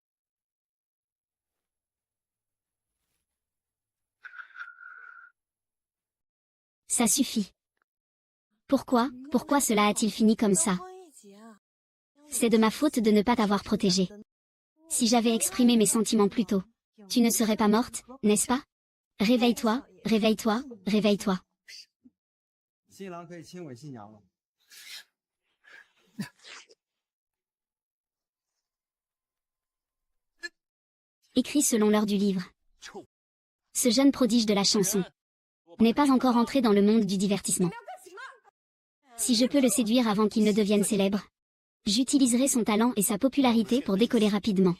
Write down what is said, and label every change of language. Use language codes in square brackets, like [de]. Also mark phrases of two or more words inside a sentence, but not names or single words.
[fr] Ça suffit. Pourquoi cela a-t-il fini comme ça? C'est de ma faute de ne pas t'avoir protégée. Si j'avais exprimé mes sentiments plus tôt, tu ne serais pas morte, n'est-ce pas? Réveille-toi, réveille-toi, réveille-toi. [zh] 新郎可以亲吻新娘了。 [fr] Écrit selon l'heure du livre. Ce jeune prodige de la chanson n'est pas encore entré dans le monde du divertissement. Si je peux le séduire avant qu'il ne devienne célèbre, j'utiliserai son talent et sa popularité pour décoller rapidement.